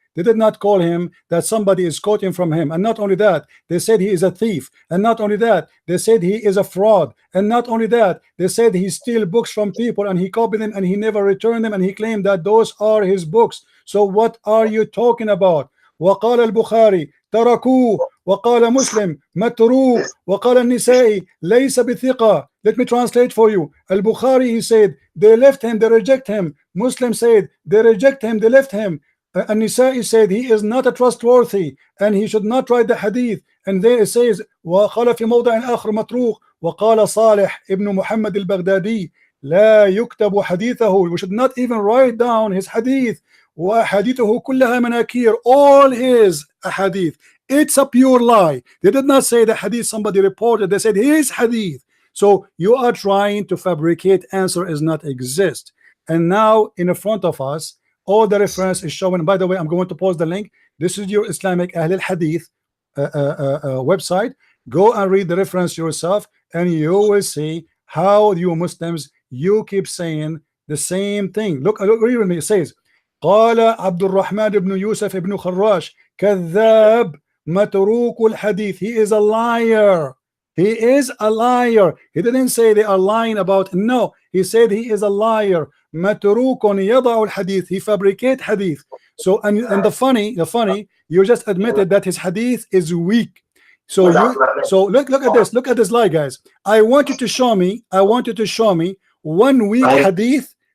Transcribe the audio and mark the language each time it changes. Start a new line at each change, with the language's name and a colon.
English: They did not call him that somebody is quoting from him. And not only that, they said he is a thief. And not only that, they said he is a fraud. And not only that, they said he steals books from people and he copied them and he never returned them, and he claimed that those are his books. So what are you talking about?
Arabic: وقال البخاري تركوه وقال مسلم متروك وقال النسائي ليس بثقة.
English: Let me translate for you. Al-Bukhari, he said, they left him, they reject him. Muslim said, they reject him, they left him. An-Nisa'i said, he is not a trustworthy and he should not write the hadith. And then it says,
Arabic: وقال في موضع آخر متروك وقال صالح ابن محمد البغدادي لا يكتب حديثه.
English: We should not even write down his hadith.
Arabic: وحديثه كلها مناكير.
English: All his hadith. It's a pure lie. They did not say the hadith somebody reported. They said his hadith. So you are trying to fabricate answer is not exist. And now in front of us, all the reference is showing. By the way, I'm going to post the link. This is your Islamic Ahl al-Hadith website. Go and read the reference yourself, and you will see how you Muslims, you keep saying the same thing. Look, read with me. It says,
Arabic: قال عبد الرحمن بن يوسف بن خراش كذاب متروك الحديث.
English: He is a liar. He is a liar. He didn't say they are lying about. No, he said he is a liar.
Arabic: متروك يضع الحديث.
English: He fabricate hadith. So and the funny, you just admitted that his hadith is weak. So look at this. Look at this lie, guys. I want you to show me 1 week hadith.